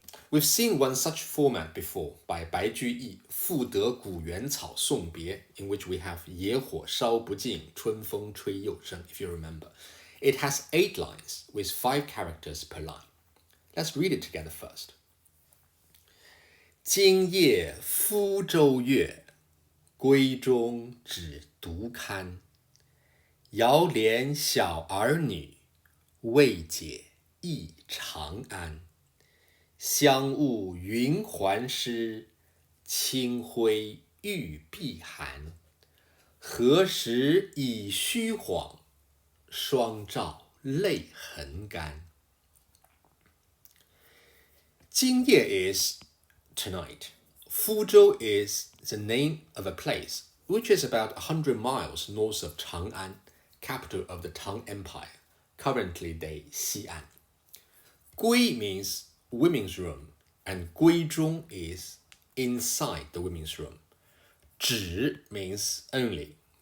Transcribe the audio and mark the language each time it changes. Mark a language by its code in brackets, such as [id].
[en] We've seen one such format before by Bai Juyi, 赋得古原草送别, in which we have [zh] 野火烧不尽，春风吹又生, [en] if you remember. It has 8 lines with 5 characters per line. Let's read it together first. [zh] 今夜鄜州月，闺中只独看。遥怜小儿女，未解忆长安。香雾云鬟湿，清辉玉臂寒。何时已虚晃，双照泪痕干。 [en] 今夜 is tonight. Fuzhou is the name of a place, which is about 100 miles north of Chang'an, capital of the Tang Empire, currently day Xi'an. Gui means women's room, and Guizhong is inside the women's room. Zhi means only,